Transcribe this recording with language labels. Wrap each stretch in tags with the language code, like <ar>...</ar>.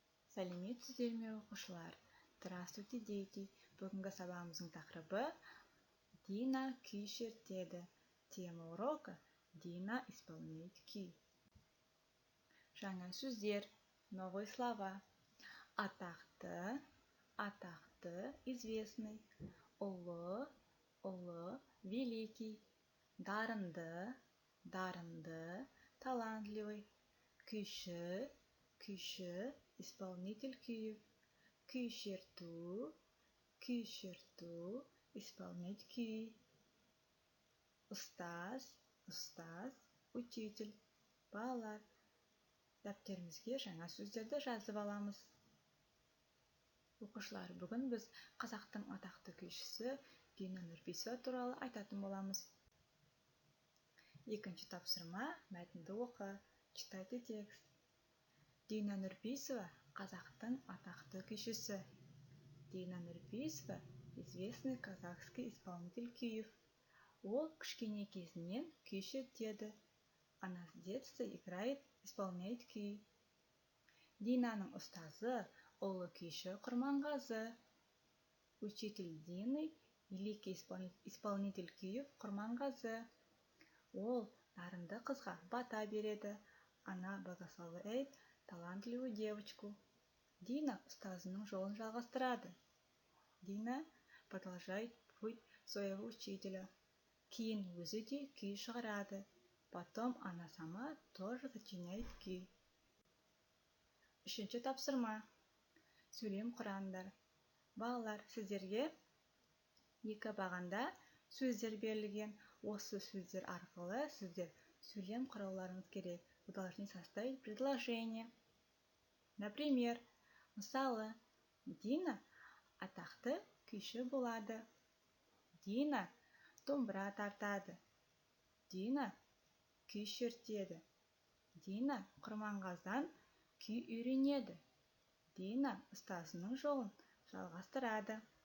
<kk>Сәлеметсіздер ме, оқушылар?</kk> <ru>Здравствуйте, дети.</ru> <kk>Бүгінгі сабағымыздың тақырыбы Дина күй шертеді.</kk> <ru>Тема урока Дина исполняет күй.</ru> <kk>Жаңа сөздер,</kk> <ru>новые слова.</ru> <kk>Атақты,</kk> <ru>известный.</ru> <kk>Ұлы,</kk> <ru>великий.</ru> <kk>Дарынды,</kk> <ru>талантливый.</ru> <kk>Күйші,</kk> <ru>исполнитель</ru> <kk>күйі. Күй шерту,</kk> <ru>исполнять</ru> <kk>күй. Ұстаз,</kk> <ru>учитель.</ru> <kk>Балалар, дәптерімізге жаңа сөздерді жазып аламыз. Оқушылар, бүгін біз қазақтың атақты күйшісі Дина Нұрпейісова туралы айтатын боламыз. Екінші тапсырма, мәтінді оқы.</kk> <ru>Читайте текст.</ru> <kk>Дина Нұрпейісова қазақтың атақты күйшісі.</kk> <ru>Дина Нұрпейісова известный казахский исполнитель күйів.</ru> <kk>Ол кішкене кезінен күй шертеді.</kk> <ru>Она с детства исполняет күй.</ru> <kk>Динаның ұстазы ұлы күйші Құрманғазы.</kk> <ru>Учитель Дины великий исполнитель күйів Құрманғазы.</ru> <kk>Ол дарынды қызға бата береді.</kk> <ru>Она благословляет талантливую девочку.</ru> <kk>Дина ұстазының жолын жалғастырады.</kk> <ru>Дина продолжает путь своего учителя.</ru> <kk>Кейін өзі де күй шығарады.</kk> <ru>Потом она сама тоже сочиняет күй.</ru> <kk>Үшінші тапсырма. Сөйлем құраңдар. Балалар, сіздерге екі бағанда сөздер берілген. Осы сөздер арқылы сіздер сөйлем құрауларыңыз керек.</kk> <ru>Вы должны составить предложение.</ru> <kk>Например, мысалы, Дина атақты күйші болады. Дина домбыра тартады. Дина күй шертеді. Дина Құрманғаздан күй үйренеді. Дина ұстазының жолын жалғастырады.</kk>